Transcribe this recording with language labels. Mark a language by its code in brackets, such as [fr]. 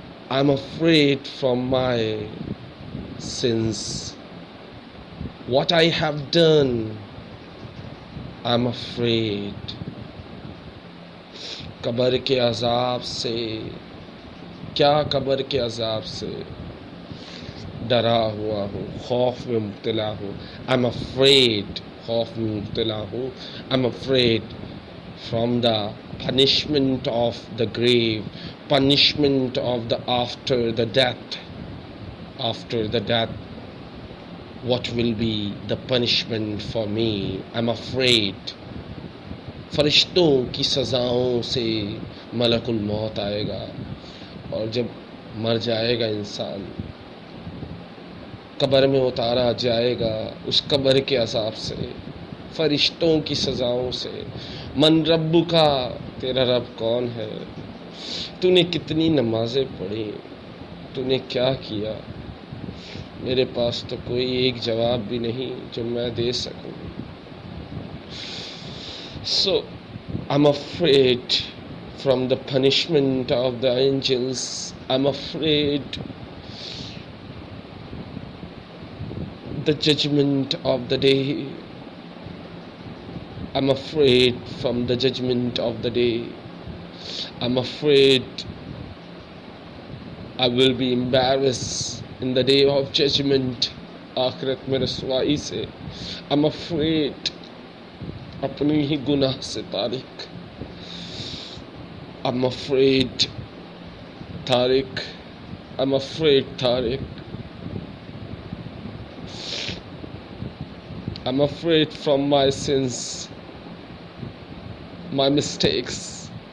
[en] I'm afraid from my sins. What I have done, I'm afraid. [ur] قبر کے عذاب سے، کیا قبر کے عذاب سے ڈرا ہوا ہوں، خوف میں مبتلا ہوں. [en] I'm afraid، [ur] خوف میں مبتلا ہوں. [en] I'm afraid from the punishment of the grave, punishment of the after the death. After the death, what will be the punishment for me? I'm afraid. [ur] فرشتوں کی سزاؤں سے ملک الموت آئے گا، اور جب مر جائے گا انسان، قبر میں اتارا جائے گا، اس قبر کے عذاب سے، فرشتوں کی سزاؤں سے. من رب کا، تیرا رب کون ہے؟ تو نے کتنی نمازیں پڑھی؟ تو نے کیا کیا؟ میرے پاس تو کوئی ایک جواب بھی نہیں جو میں دے سکوں. [en] So I'm afraid from the punishment of the angels. I'm afraid the judgment of the day. I'm afraid from the judgment of the day. I'm afraid I will be embarrassed in the day of judgment. [ur] آخرت میں رسوائی سے. [en] I'm afraid [ur] اپنی ہی گناہ سے Tariq. [en] I'm afraid Tariq. I'm afraid Tariq. I'm afraid from my sins, my mistakes.